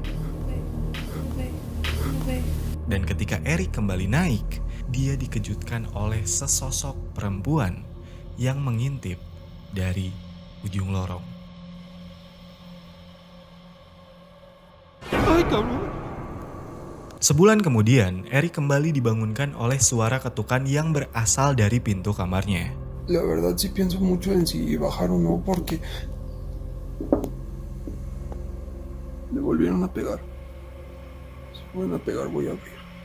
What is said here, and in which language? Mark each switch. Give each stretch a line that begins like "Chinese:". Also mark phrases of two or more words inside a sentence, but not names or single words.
Indonesian: Dan ketika Eric kembali naik, dia dikejutkan oleh sesosok perempuan yang mengintip dari ujung lorong.
Spanish: ¡Ay, cabrón!
Indonesian: Sebulan kemudian, Eric kembali dibangunkan oleh suara ketukan yang berasal dari pintu kamarnya.
Spanish: La verdad sí pienso mucho en si bajar o no, porque le volvieron a pegar. Si vuelven a pegar voy a abrir.